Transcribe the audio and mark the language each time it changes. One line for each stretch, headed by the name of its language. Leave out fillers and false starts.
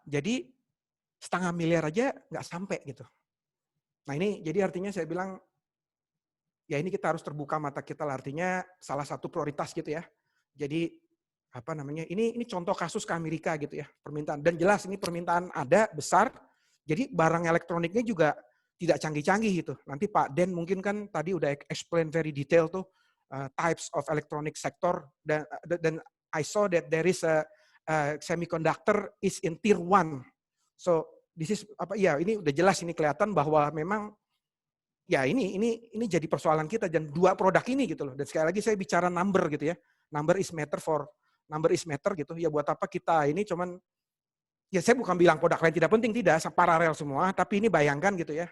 Indonesian: Jadi setengah miliar aja nggak sampai gitu. Nah ini jadi artinya saya bilang ya ini kita harus terbuka mata kita lah, artinya salah satu prioritas gitu ya. Jadi ini contoh kasus ke Amerika gitu ya, permintaan, dan jelas ini permintaan ada besar. Jadi barang elektroniknya juga tidak canggih-canggih gitu. Nanti Pak Den mungkin kan tadi udah
English: explain very detail tuh types of electronic sector, dan I saw that there is a semiconductor is in tier 1. So this is
Indonesian: ini udah jelas, ini kelihatan bahwa memang ya ini jadi persoalan kita dan dua produk ini gitu loh. Dan sekali lagi saya bicara number gitu ya.
English: Number is matter
Indonesian: gitu. Ya buat apa kita ini cuman, ya saya bukan bilang produk lain tidak penting, tidak, paralel semua, tapi ini bayangkan gitu ya.